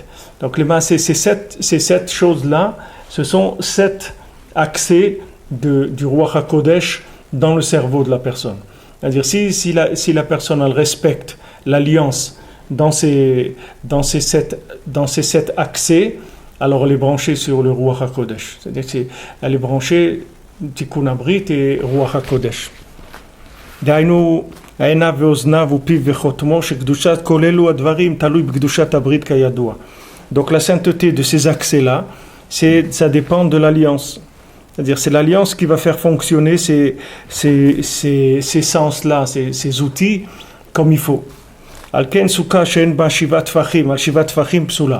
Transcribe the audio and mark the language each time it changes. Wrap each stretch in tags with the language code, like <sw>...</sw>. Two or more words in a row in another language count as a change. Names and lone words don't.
<fr>Donc ces 7 choses-là, ce sont 7 accès du</fr> <he>רוח הקודש</he> <fr>dans le cerveau de la personne. C'est-à-dire, si la personne elle respecte l'alliance dans ces 7 accès, alors elle est branchée sur le</fr> <he>רוח הקודש.</he> <fr>C'est-à-dire qu'elle est branchée</fr> <he>תיקון הברית</he> <fr>et</fr> <he>רוח הקודש. דהיינו, העיניו ואוזניו ופיו וחותמו שקדושת כל אלו הדברים תלוי בקדושת הברית כידוע.</he> <fr>Donc la sainteté de ces accès-là, ça dépend de l'alliance. C'est-à-dire c'est l'alliance qui va faire fonctionner ces sens-là, ces outils comme il faut.</fr> <he>על כן סוכה שאין בה שבעה טפחים, על שבעה טפחים פסולה.</he>